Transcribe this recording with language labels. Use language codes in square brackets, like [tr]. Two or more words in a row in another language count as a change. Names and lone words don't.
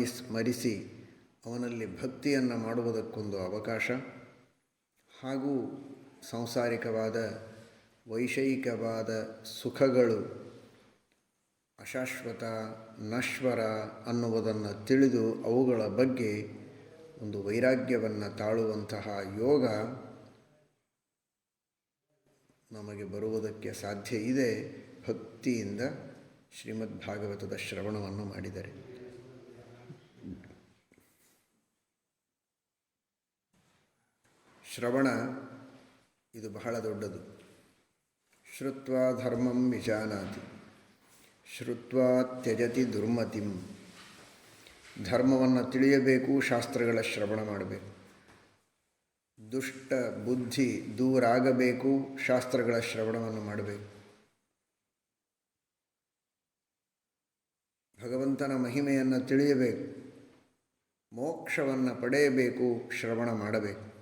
[kn] ಸ್ಮರಿಸಿ ಅವನಲ್ಲಿ ಭಕ್ತಿಯನ್ನು ಮಾಡುವುದಕ್ಕೊಂದು ಅವಕಾಶ, ಹಾಗೂ ಸಾಂಸಾರಿಕವಾದ ವೈಷಯಿಕವಾದ ಸುಖಗಳು ಅಶಾಶ್ವತ, ನಶ್ವರ ಅನ್ನುವುದನ್ನು ತಿಳಿದು ಅವುಗಳ ಬಗ್ಗೆ ಒಂದು ವೈರಾಗ್ಯವನ್ನು ತಾಳುವಂತಹ ಯೋಗ ನಮಗೆ ಬರುವುದಕ್ಕೆ ಸಾಧ್ಯ ಇದೆ ಭಕ್ತಿಯಿಂದ ಶ್ರೀಮದ್ಭಾಗವತದ ಶ್ರವಣವನ್ನು ಮಾಡಿದರೆ. ಶ್ರವಣ ಇದು ಬಹಳ ದೊಡ್ಡದು. [sa] ಶ್ರುತ್ವಾ ಧರ್ಮಂ ವಿಜಾನಾತಿ ಶ್ರುತ್ವಾ ತ್ಯಜತಿ ದುರ್ಮತಿಂ [kn] ಧರ್ಮವನ್ನು ತಿಳಿಯಬೇಕು, ಶಾಸ್ತ್ರಗಳ ಶ್ರವಣ ಮಾಡಬೇಕು. ದುಷ್ಟ ಬುದ್ಧಿ ದೂರಾಗಬೇಕು, ಶಾಸ್ತ್ರಗಳ ಶ್ರವಣವನ್ನು ಮಾಡಬೇಕು. ಭಗವಂತನ ಮಹಿಮೆಯನ್ನು ತಿಳಿಯಬೇಕು, ಮೋಕ್ಷವನ್ನು ಪಡೆಯಬೇಕು, ಶ್ರವಣ ಮಾಡಬೇಕು.